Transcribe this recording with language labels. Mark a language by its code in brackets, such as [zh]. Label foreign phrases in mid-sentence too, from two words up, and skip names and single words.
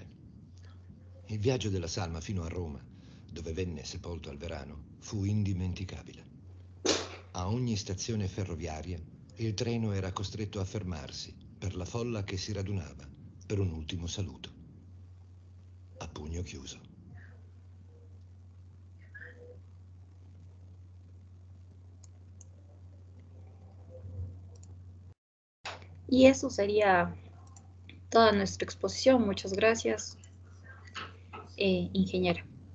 [it] Il viaggio della salma fino a Roma, dove venne sepolto al Verano, fu indimenticabile. A ogni stazione ferroviaria il treno era costretto a fermarsi per la folla che si radunava per un ultimo saluto. A pugno chiuso. [es] Y eso sería toda nuestra exposición. Muchas gracias, ingeniera.